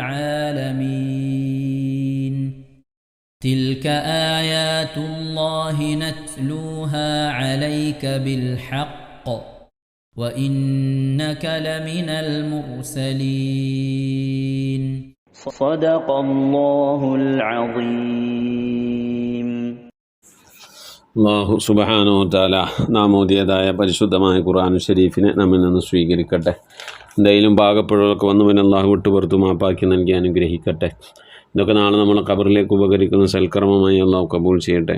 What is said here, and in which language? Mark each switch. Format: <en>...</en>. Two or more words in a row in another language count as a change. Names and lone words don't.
<ar>العالمين تلك آيات الله نتلوها عليك بالحق وإنك لمن المرسلين صدق الله العظيم.</ar> <ml>അല്ലാഹു</ml> <ar>سبحانه وتعالى</ar> <ml>നാം ഓതിയതായ പരിശുദ്ധമായ ഖുർആൻ ഷരീഫിനെ നമ്മിൽ നിന്ന് സ്വീകരിക്കട്ടെ. എന്തെങ്കിലും പാകപ്പിഴകളൊക്കെ വന്നുവെന്ന് അല്ലാഹു വിട്ടുപുറത്തു മാപ്പാക്കി നൽകി അനുഗ്രഹിക്കട്ടെ. ഇതൊക്കെ നാളെ നമ്മളെ ഖബറിലേക്ക് ഉപകരിക്കുന്ന സൽക്കർമ്മമായി അല്ലാഹു കബൂൽ ചെയ്യട്ടെ.</ml>